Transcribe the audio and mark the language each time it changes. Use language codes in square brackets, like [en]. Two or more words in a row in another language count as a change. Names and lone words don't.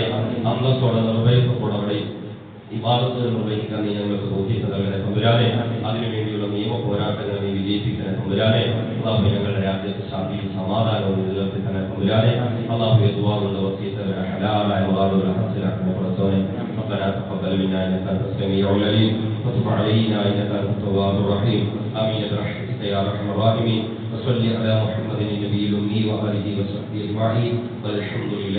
[ml] അന്തസ്സോടെ നിർവഹിക്കത്തോടെ അവിടെ ഇബാദത്തുകൾ നിർവഹിക്കാൻ നീ ഞങ്ങൾക്ക് തൗഫീഖ് നൽകണേ തമ്പുരാനെ. അതിനുവേണ്ടിയുള്ള നിയമ പോരാട്ടങ്ങൾ നീ വിജയിപ്പിക്കണേ തമ്പുരാനെ. അല്ലാഹുവേ ഞങ്ങളുടെ രാജ്യത്ത് ശാന്തിയും സമാധാനവും നിലനിർത്തിക്കണേ തമ്പുരാനെ. അല്ലാഹുവേ ദുആ കൊണ്ട് വസിയത്ത് ഹലാലായ മുറാദുകളെ ഹാസിലാക്കണേ പടച്ചവനെ. [ar] ربنا تقبل منا انك انت السميع العليم وتب علينا انك انت التواب الرحيم. امين برحمتك يا ارحم الراحمين. وصل على محمد النبي الامي واله وصحبه اجمعين والحمد